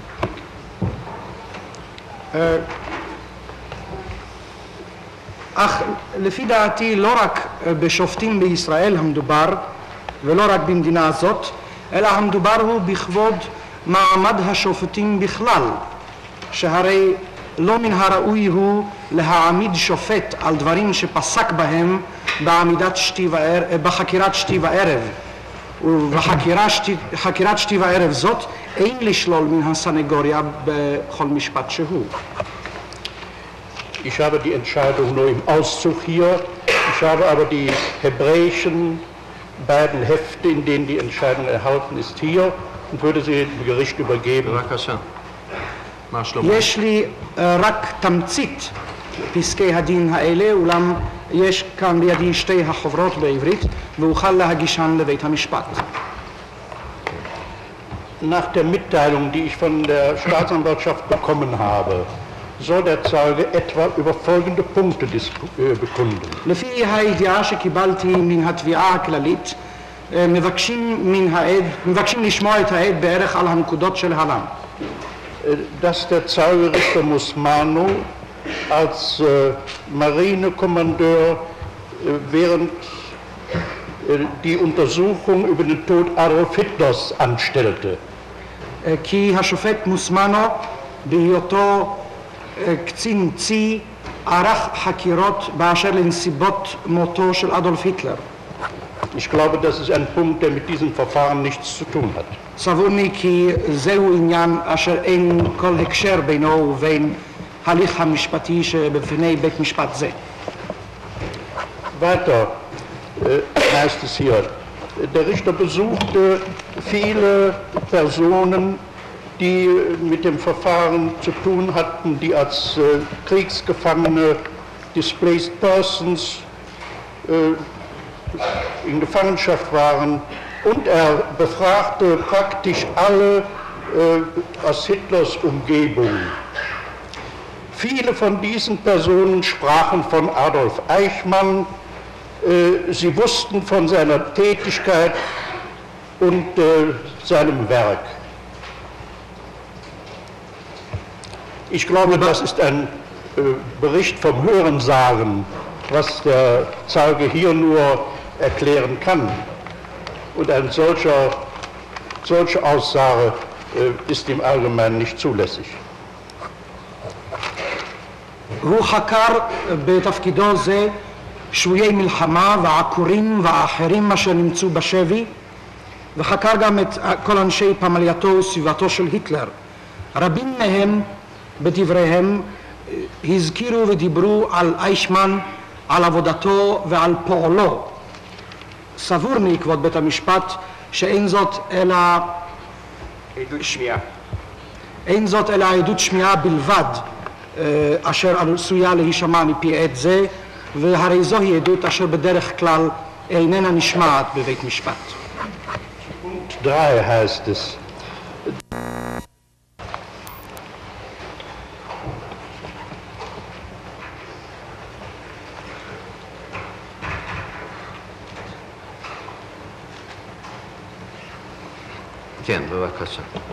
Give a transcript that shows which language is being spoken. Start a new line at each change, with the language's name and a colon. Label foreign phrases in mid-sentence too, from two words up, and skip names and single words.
Hebrew: אך לפי דעתי לא רק בשופטים בישראל המדובר, ולא רק במדינה הזאת, אלא המדובר הוא בכבוד מעמד השופטים בכלל, שהרי לא מן הראוי הוא להעמיד שופט על דברים שפסק בהם בחקירת שתי וערב, ובחקירת שתי וערב זאת אין לשלול מן הסנגוריה בכל משפט שהוא.
German: Ich habe die Entscheidung nur im Auszug hier. Ich habe aber die hebräischen beiden Hefte, in denen die Entscheidung erhalten ist, hier und würde sie dem Gericht übergeben.
Hebrew: בבקשה. מה שלמה? יש לי רק תמצית פסקי הדין האלה, אולם יש כאן לידי שתי החוברות בעברית, ואוכל להגישן לבית המשפט.
German: Nach der Mitteilung, die ich von der Staatsanwaltschaft bekommen habe, soll der Zeuge etwa über folgende Punkte bekunden.
Hebrew: לפי הידיעה שקיבלתי מן התביעה הכללית, מבקשים לשמוע את העד בערך על הנקודות של הלם.
German: Dass der Zeuge Richter Muzmano als Marinekommandeur während die Untersuchung über den Tod Adolf Hitlers anstellte.
Hebrew: כי השופט מוזמנו בהיותו קצין צי ערך חקירות באשר לנסיבות מותו של אדולף היטלר.
German: Ich glaube, das ist ein Punkt, der mit diesem Verfahren nichts zu tun hat.
Hebrew: סבורני כי זהו עניין אשר אין כל הקשר בינו ובין הליך המשפטי שבפני בית משפט זה.
German: Weiter heißt es hier, der Richter besuchte viele Personen, die mit dem Verfahren zu tun hatten, die als Kriegsgefangene,
English: displaced persons,
German: in Gefangenschaft waren, und er befragte praktisch alle aus Hitlers Umgebung. Viele von diesen Personen sprachen von Adolf Eichmann, sie wussten von seiner Tätigkeit und seinem Werk. Ich glaube, das ist ein Bericht vom Hörensagen, was der Zeuge hier nur erklären kann. Und eine solche Aussage ist im Allgemeinen nicht zulässig.
Hebrew: הוא חקר בתפקידו זה שבויי מלחמה ועקורים ואחרים אשר נמצאו בשבי, וחקר גם את כל אנשי פמלייתו וסביבתו של היטלר. רבים מהם בדבריהם הזכירו ודיברו על אייכמן, על עבודתו ועל פועלו. סבורני, כבוד בית המשפט, שאין זאת אלא עדות שמיעה. אין זאת אלא עדות שמיעה בלבד, אשר עשויה להישמע מפי עד זה, והרי זוהי עדות אשר בדרך כלל איננה נשמעת בבית משפט.
German: Punkt 3 heißt es.
Hebrew: כן, בבקשה.